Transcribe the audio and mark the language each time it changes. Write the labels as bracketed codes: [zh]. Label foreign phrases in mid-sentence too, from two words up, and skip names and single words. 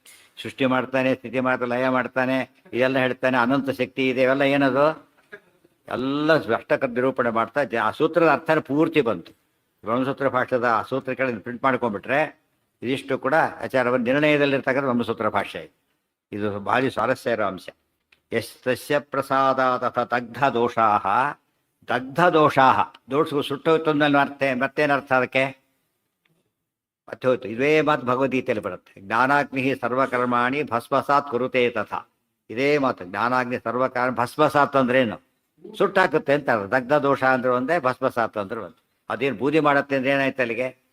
[kn] ಸೃಷ್ಟಿ ಮಾಡ್ತಾನೆ, ಸ್ಥಿತಿ ಮಾಡ್ತಾನೆ, ಲಯ ಮಾಡ್ತಾನೆ, ಇದೆಲ್ಲ ಹೇಳ್ತಾನೆ. ಅನಂತ ಶಕ್ತಿ ಇದೆ, ಇವೆಲ್ಲ ಏನದು ಎಲ್ಲ ಅಷ್ಟಕ ನಿರೂಪಣೆ ಮಾಡ್ತಾ ಆ ಸೂತ್ರದ ಅರ್ಥನೇ ಪೂರ್ತಿ ಬಂತು. ಬ್ರಹ್ಮಸೂತ್ರ ಭಾಷ್ಯದ ಆ ಸೂತ್ರಗಳನ್ನು ಪ್ರಿಂಟ್ ಮಾಡ್ಕೊಂಡ್ಬಿಟ್ರೆ ಇದಿಷ್ಟು ಕೂಡ ಆಚಾರವನ್ನು ನಿರ್ಣಯದಲ್ಲಿರ್ತಕ್ಕಂಥ ಬ್ರಹ್ಮಸೂತ್ರ ಭಾಷ್ಯ ಇದು ಭಾರಿ ಸ್ವಾರಸ್ಯ ಇರೋ ಅಂಶ. [sa] ತಸ್ಯ ಪ್ರಸಾದಾತ್ ಅಥ ದಗ್ಧ ದೋಷಾಃ. ದಗ್ಧ ದೋಷಾಃ, [kn] ದೋಷಗಳು ಸುಟ್ಟೋಯ್ತು ಅಂದ್ಮೇಲೆ ಮತ್ತೇನರ್ಥ ಅದಕ್ಕೆ? ಮತ್ತೆ ಹೋಯ್ತು. ಇದೇ ಮಾತು ಭಗವದ್ಗೀತೆಯಲ್ಲಿ ಬರುತ್ತೆ. [sa] ಜ್ಞಾನಾಗ್ನಿ ಸರ್ವಕರ್ಮಾಣಿ ಭಸ್ಮಸಾತ್ ಕುರುತೆ ತಥಾ. [kn] ಇದೇ ಮಾತು, [sa] ಜ್ಞಾನಾಗ್ನಿ ಸರ್ವಕರ್ಮ ಭಸ್ಮಸಾತ್ [kn] ಅಂದ್ರೇನು? ಸುಟ್ಟಾಕುತ್ತೆ ಅಂತ ಅರ್ಥ. [sa] ದಗ್ಧ ದೋಷ [kn] ಅಂದ್ರೆ ಒಂದೇ, ಭಸ್ಮಸಾತ್ ಅಂದ್ರೆ ಒಂದು. ಅದೇನು ಬೂದಿ ಮಾಡತ್ತೆ ಅಂದ್ರೆ ಏನಾಯ್ತು ಅಲ್ಲಿಗೆ?